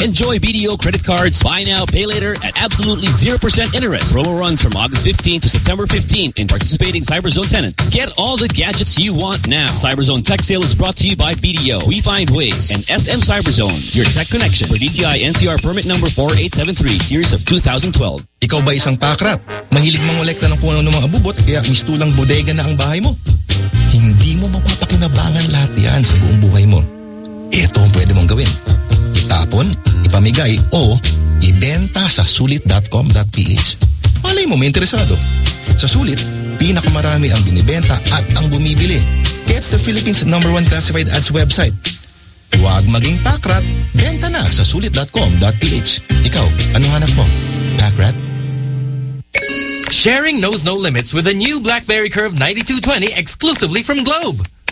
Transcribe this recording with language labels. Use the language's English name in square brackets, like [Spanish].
[English] Enjoy BDO credit cards, buy now, pay later at absolutely 0% interest. Promo runs from August 15 to September 15 in participating CyberZone tenants. Get all the gadgets you want now. CyberZone Tech Sale is brought to you by BDO, We Find Ways, and SM CyberZone, your tech connection. For DTI NCR permit number 4873, series of 2012. [Filipino] Ikaw ba isang pakrap? Mahilig mang kolekta ng puno ng mga abubot, kaya misto lang bodega na ang bahay mo? Hindi mo mapapakinabangan lahat yan sa buong buhay mo. Ito ang pwede mong gawin. Itapon, ipamigay, o ibenta sa sulit.com.ph. Malay mo, may interesado. Sa Sulit, pinakamarami ang binibenta at ang bumibili. [English] It's the Philippines' number one classified ads website. [Filipino] Huwag maging pakrat. Benta na sa sulit.com.ph. Ikaw, ano hanap mo? Pakrat? [English] Sharing knows no limits with a new BlackBerry Curve 9220 exclusively from Globe.